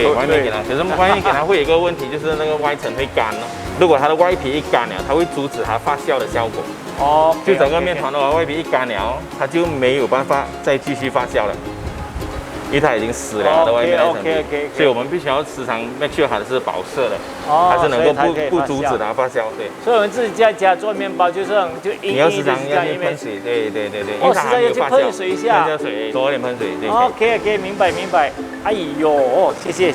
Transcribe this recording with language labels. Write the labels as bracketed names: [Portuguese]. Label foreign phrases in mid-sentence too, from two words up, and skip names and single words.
[Chinese] 对，外面给它，可是外面给它会有一个问题，就是那个外层会干了。如果它的外皮一干了，它会阻止它发酵的效果。哦，就整个面团的话，外皮一干了，它就没有办法再继续发酵了，因为它已经死了，它的外面那层皮。所以我们必须要时常 [English] make sure [Chinese] 它是保色的，它是能够不阻止它发酵。对。所以我们自己在家做面包，就是你要时常要去喷水，对，哦，时常要去喷水一下，喷水，多一点喷水。对。 OK，明白。哎呦，謝謝。